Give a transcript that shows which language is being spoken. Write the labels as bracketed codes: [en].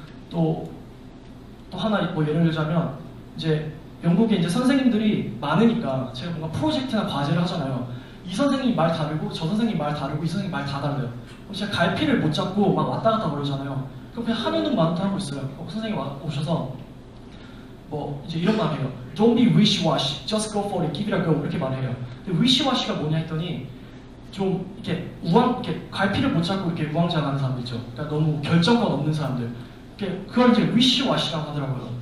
[ko] 또 하나 뭐 예를 들자면 이제 영국에 이제 선생님들이 많으니까 제가 뭔가 프로젝트나 과제를 하잖아요. 이 선생님 말 다르고 저 선생님 말 다르고 이 선생님 말 다 달라요. 그럼 제가 갈피를 못 잡고 막 왔다 갔다 그러잖아요. 그럼 그냥 하면은 마음대로 하고 있어요. 선생님 오셔서 뭐 이제 이런 말 해요. [en] Don't be wish-wash, just go for it, give it a go [ko] 이렇게 말해요. 근데 wish-wash가 뭐냐 했더니 좀 이렇게 이렇게 갈피를 못 잡고 이렇게 우왕좌왕하는 사람들 있죠. 그러니까 너무 결정권 없는 사람들. 그걸 이제 위시와시라고 하더라고요.